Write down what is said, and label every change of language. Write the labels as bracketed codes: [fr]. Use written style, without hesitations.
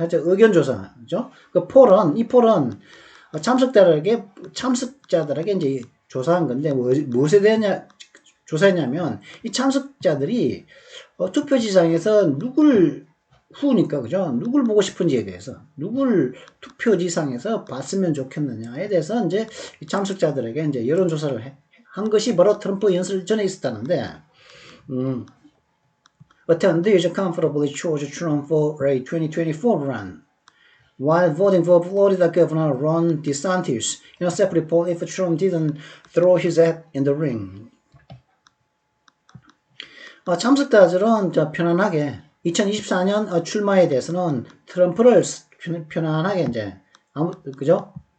[ko] 의견조사죠. 이 폴은 참석자들에게 이제 조사한 건데, 무엇에 대한 조사했냐면, 이 참석자들이 투표지상에서 후니까, 그죠? 누굴 보고 싶은지에 대해서, 누굴 투표지상에서 봤으면 좋겠느냐에 대해서 이제 이 참석자들에게 이제 여론조사를 한 것이 바로 트럼프 연설 전에 있었다는데, [en] attendees comfortably chose Trump for a 2024 run, while voting for Florida Governor Ron DeSantis in a separate poll if Trump didn't throw his hat in the ring. [ko] 참석자들은 편안하게 2024년 출마에 대해서는 트럼프를 편안하게 이제 그죠?